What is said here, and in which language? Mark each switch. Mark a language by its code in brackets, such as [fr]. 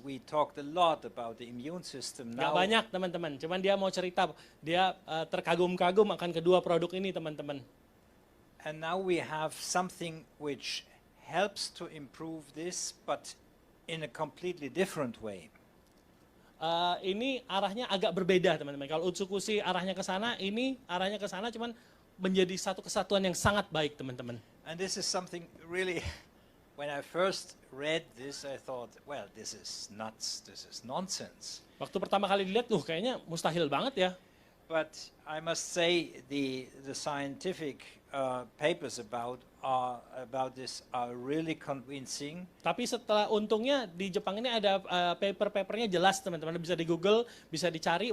[en] We talked a lot about the immune system. [id] Nggak [en] Now, [id] banyak teman-teman, cuman dia mau cerita, dia terkagum-kagum akan kedua produk ini teman-teman. [en] and now we have something which helps to improve this, but in a completely different way. [id] Ini arahnya agak berbeda teman-teman. Kalau Utsukushii arahnya ke sana, ini arahnya ke sana, cuman menjadi satu kesatuan yang sangat baik teman-teman. [en] And this is something really, when I first read this, I thought, well, this is nuts, this is nonsense. [id] Waktu pertama kali dilihat, kayaknya mustahil banget ya. [en] But I must say the scientific papers about this are really convincing. [id] Tapi setelah untungnya di Jepang ini ada paper-papernya jelas teman-teman, bisa di Google, bisa dicari.